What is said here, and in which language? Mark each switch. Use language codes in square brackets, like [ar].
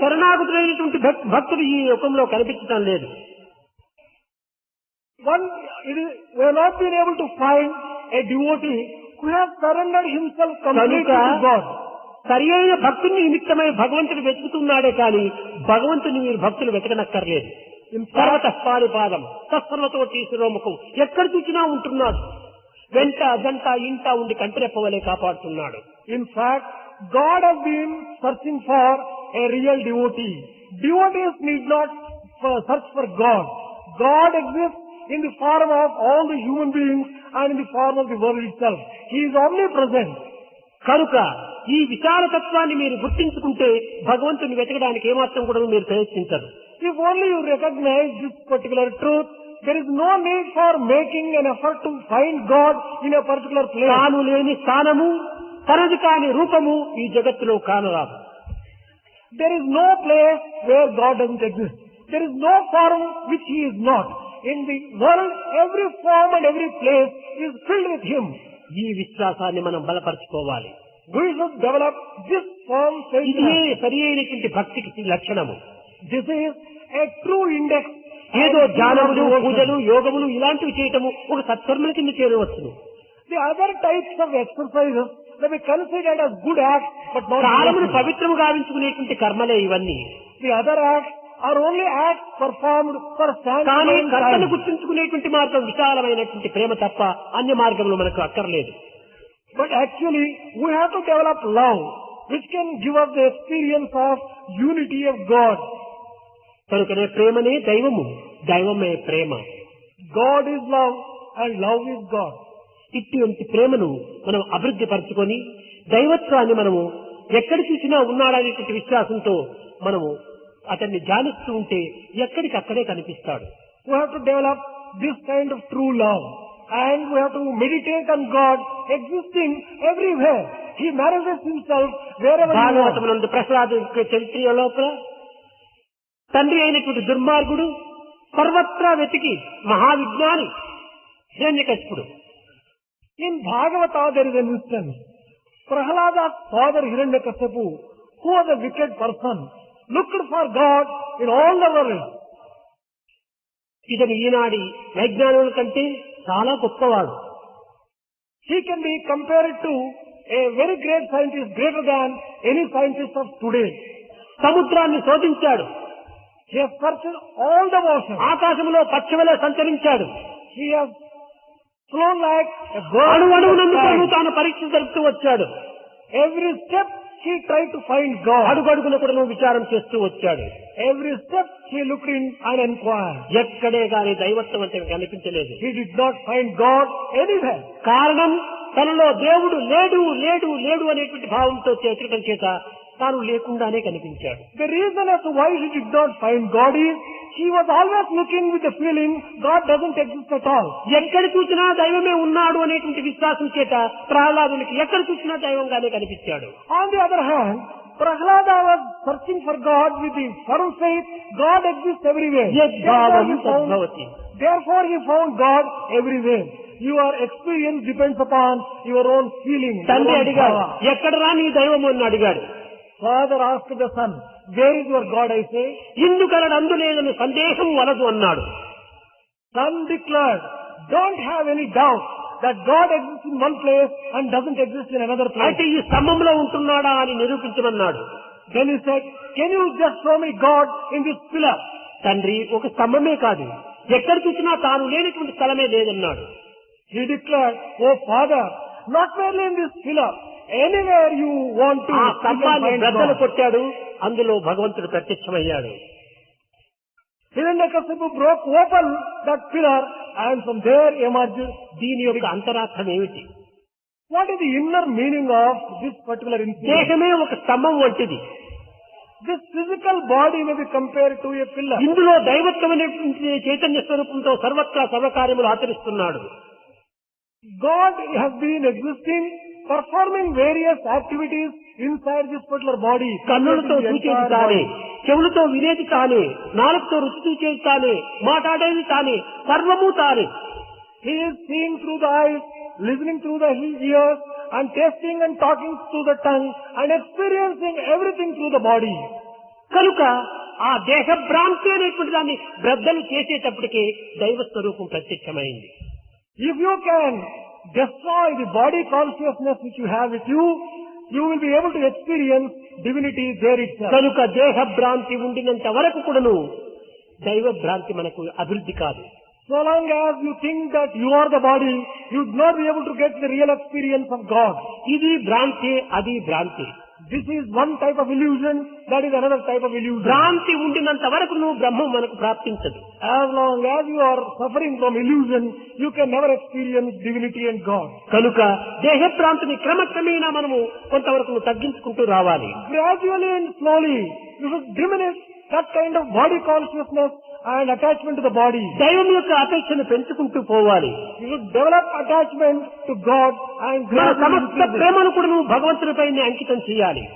[te] శరణాగతులైనటువంటి భక్తుడు ఈ యుగంలో కనిపించటం లేదు. [en] We have not been able to find a devotee who has surrendered himself completely [te] కనుక [en] to God. [te] సరి అయిన భక్తుని నిమిత్తమై భగవంతుడు వెతుకుతున్నాడే కానీ భగవంతుని మీరు భక్తులు వెతకనక్కర్లేదు. [sa] సర్వతఃపాదిపాదం తత్సర్వతో శిరోముఖం [te] ఎక్కడ చూసినా ఉంటున్నాడు. వెంట జంట ఇంట ఉండి కంటిరెప్పవలే కాపాడుతున్నాడు. [en] In fact, God has been searching for a real devotee. Devotees need not search for God. God exists in the form of all the human beings and in the form of the world itself. He is omnipresent. [te] కనుక ఈ విచార తత్వాన్ని మీరు గుర్తించుకుంటే భగవంతుని వెతకడానికి ఏమాత్రం కూడా మీరు ప్రయత్నించరు. [en] If only you recognize this particular truth, there is no need for making an effort to find God in a particular place. [te] తాను లేని స్థానము, తనది కాని రూపము ఈ జగత్తులో కానరాదు. [en] There is no place where God doesn't exist. There is no form which He is not. In the world, every form and every place is filled with Him. [te] ఈ విశ్వాసాన్ని మనం బలపరచుకోవాలి. [en] We should develop this firm faith. [te] ఇదే సరి అయినటువంటి భక్తికి లక్షణము. [en] This is a true index. [te] ఏదో ధ్యానములు, పూజలు, యోగములు ఇలాంటివి చేయటము ఒక సత్కర్మల కింద చేరవచ్చును. [en] The other types of exercises may be considered as good acts, but not [te] కాలమును [en] virtues. [te] పవిత్రము గావించుకునేటువంటి కర్మలే ఇవన్నీ. [en] The other acts are only acts performed for [te] కానీ [en] sanctifying [te] కర్తను [en] time. [te] గుర్తించుకునేటువంటి మార్గం విశాలమైనటువంటి ప్రేమ తప్ప అన్య మార్గములు మనకు అక్కర్లేదు. [en] But actually, we have to develop love, which can give us the experience of unity of God. [te] కనుకనే ప్రేమనే దైవము, దైవమే ప్రేమ. [en] God is love and love is God. [te] ఇటువంటి ప్రేమను మనం అభివృద్ధి పరచుకొని దైవత్వాన్ని మనము ఎక్కడ చూసినా ఉన్నాడనేటువంటి విశ్వాసంతో మనము అతన్ని ధ్యానిస్తూ ఉంటే ఎక్కడికక్కడే కనిపిస్తాడు. [en] We have to develop this kind of true love, and we have to meditate on God existing everywhere. He manifests Himself wherever He wants. [te] భాగవతమునందు Prahlad చరిత్ర లోపల తండ్రి అయినటువంటి దుర్మార్గుడు సర్వత్రా వెతికి మహావిజ్ఞాని హిరణ్యకశిపుడు. [en] In Bhagavata there is an instance. Prahlada's father Hiranyakashipu, who was a wicked person, looked for God in all the world. [te] ఇతను ఈనాడి వైజ్ఞానుల కంటే చాలా గొప్పవాడు. [en] He can be compared to a very great scientist, greater than any scientist of today. [te] సముద్రాన్ని శోధించాడు, [en] He has searched all the oceans. [te] ఆకాశంలో పక్షివలే సంచరించాడు, [en] He has flown like a bird. [te] అణువణువునందుకు తాను పరీక్ష జరుపుతూ వచ్చాడు. [en] Every step he tried to find God. [te] అడుగడుగున కూడా విచారం చేస్తూ వచ్చాడు. [en] Every step he looked in and inquired. [te] ఎక్కడే గాని దైవత్వం అంటే కనిపించలేదు. [en] He did not find God anywhere. [te] కారణం తనలో దేవుడు లేడు లేడు లేడు అనేటువంటి భావంతో చేర్చడం చేత తాను లేకుండానే కనిపించాడు. [en] The reason as to why he did not find God is he was always looking with the feeling God doesn't exist at all. [te] ఎక్కడ చూసినా దైవమే ఉన్నాడు అనేటువంటి విశ్వాసం చేత ప్రహ్లాదునికి ఎక్కడ చూసినా దైవంగానే కనిపించాడు. [en] On the other hand, Prahlada was searching for God with the firm faith. God exists everywhere. [sa] యద్భావం తద్భవతి. [en] Therefore he found God everywhere. Your experience depends upon your own feeling. [te] తండ్రి అడిగాడు, ఎక్కడరా నీ దైవం అని అడిగాడు. [en] Father asked the son, where is your God, I say? [te] ఇందుకలడు అందులేదని సందేహం వలదు అన్నాడు. [en] Son declared, don't have any doubt that God exists in one place and doesn't exist in another place. [te] అయితే ఈ స్తంభంలో ఉంటున్నాడా అని నిరూపించమన్నాడు. [en] Then he said, can you just show me God in this pillar? [te] తండ్రి ఒక స్తంభమే కాదు, ఎక్కడ చూసినా తాను లేనటువంటి స్థలమే లేదన్నాడు. [en] He declared, oh Father, not merely in this pillar, anywhere you want to. [te] ఆ [en] you can [te] స్తంభాన్ని [en] find [te] బ్రద్దలు [en] God. [te] కొట్టాడు, అందులో భగవంతుడు ప్రత్యక్షమయ్యాడు. [en] Hiranyakasipu broke open that pillar and from there emerged. [te] దీని యొక్క అంతరార్థం ఏమిటి? [en] What is the inner meaning of this particular incident? [te] దేహమే ఒక స్తంభం వంటిది. [en] This physical body may be compared to a pillar. [te] ఇందులో దైవత్వమైనటువంటి చైతన్య స్వరూపంతో సర్వత్రా సర్వకార్యములు ఆచరిస్తున్నాడు. [en] God has been existing, performing various activities inside this particular body. [te] కన్నులతో చూచేది తానే, చెవులతో వినేది తానే, నాలుగుతో రుచి చూచేది తానే, మాట్లాడేది తానే, సర్వము తానే. [en] He is seeing through the eyes, listening through the ears, and tasting and talking through the tongue, and experiencing everything through the body. [te] కనుక ఆ దేహ భ్రాంతి అనేటువంటి దాన్ని బ్రద్దలు చేసేటప్పటికే దైవ స్వరూపం ప్రత్యక్షమైంది. [en] If you can destroy the body consciousness which you have with you, you will be able to experience divinity there itself. [te] కనుక దేహ భ్రాంతి ఉండినంత వరకు కూడాను దైవ భ్రాంతి మనకు అభివృద్ధి కాదు. [en] So long as you think that you are the body, you would not be able to get the real experience of God. [te] ఇది భ్రాంతి, అది భ్రాంతి. [en] This is one type of illusion, that is another type of illusion. [te] భ్రాంతి ఉండినంత వరకు నువ్వు బ్రహ్మం మనకు ప్రాప్తించదు. [en] As long as you are suffering from illusion, you can never experience divinity and God. [te] కనుక దేహ భ్రాంతిని క్రమక్రమేణా మనము కొంతవరకు తగ్గించుకుంటూ రావాలి. [en] Gradually and slowly, you should diminish that kind of body consciousness and attachment to the body. [te] దైవం యొక్క అపేక్షను పెంచుకుంటూ పోవాలి. [en] You should develop attachment to God and [te] మన [en] gradually [te] సమస్త [en] increase it. [te] ప్రేమను కూడా నువ్వు భగవంతునిపై అంకితం చేయాలి.